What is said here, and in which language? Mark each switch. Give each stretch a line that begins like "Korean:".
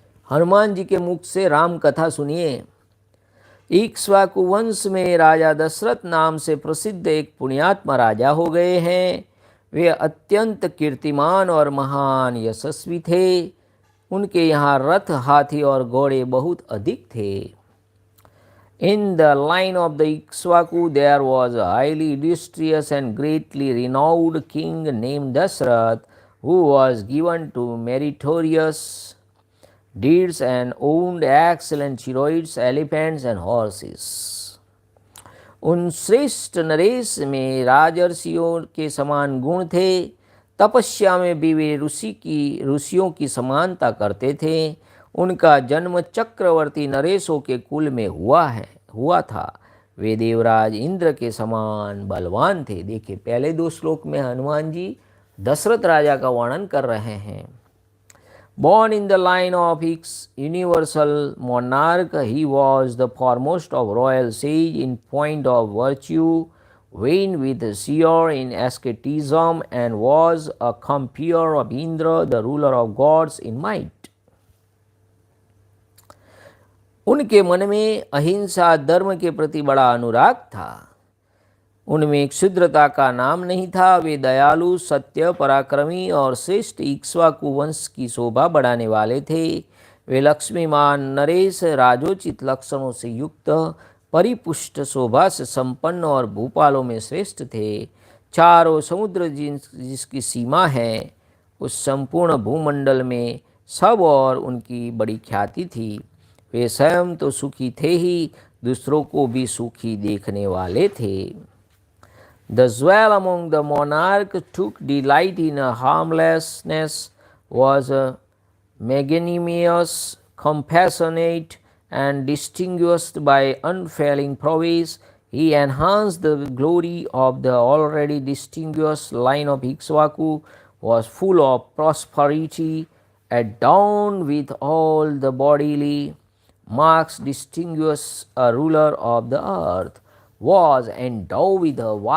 Hindi: हनुमान जी के मुख से राम कथा सुनिए। इक्ष्वाकु वंश में राजा दशरथ नाम से प्रसिद्ध एक पुण्यात्मा राजा हो गए हैं। वे अत्यंत कीर्तिमान और महान यशस्वी थे। उनके यहाँ रथ, हाथी और घोड़े बहुत अधिक थे।
English: In the line of the Ikshvaku there was a highly illustrious and greatly renowned king named Dashrath, who was given to meritorious deeds and owned excellent chariots, elephants and horses.
Hindi: उन श्रेष्ठ नरेश में राजर्षियों के समान गुण थे। तपस्या में भी वे ऋषियों की समानता करते थे। उनका जन्म चक्रवर्ती नरेशों के कुल में हुआ था। वे देवराज इंद्र के समान बलवान थे। देखिए, पहले दो श्लोक में हनुमान जी दशरथ राजा का वर्णन कर रहे हैं।
English: Born in the line of his universal monarch, he was the foremost of royal sage in point of virtue, vain with zeal in asceticism, and was a compeer of Indra, the ruler of gods, in might.
Hindi: उनके मन में अहिंसा धर्म के प्रति बड़ा अनुराग था। उनमें क्षुद्रता का नाम नहीं था। वे दयालु, सत्य, पराक्रमी और श्रेष्ठ इक्ष्वाकु वंश की शोभा बढ़ाने वाले थे। वे लक्ष्मीमान नरेश, राजोचित लक्षणों से युक्त, परिपुष्ट शोभा से संपन्न और भूपालों में श्रेष्ठ थे। चारों समुद्र जिसकी सीमा है, उस संपूर्ण भूमंडल में सब और उनकी बड़ी ख्याति थी। वे स्वयं तो सुखी थे ही, दूसरों को भी सुखी देखने वाले थे।
English: The jewel among the monarch took delight in harmlessness, was magnanimous, compassionate, and distinguished by unfailing prowess. He enhanced the glory of the already distinguished line of Ikshvaku, was full of prosperity, adorned with all the bodily marks distinguished a ruler of the earth, was endowed with a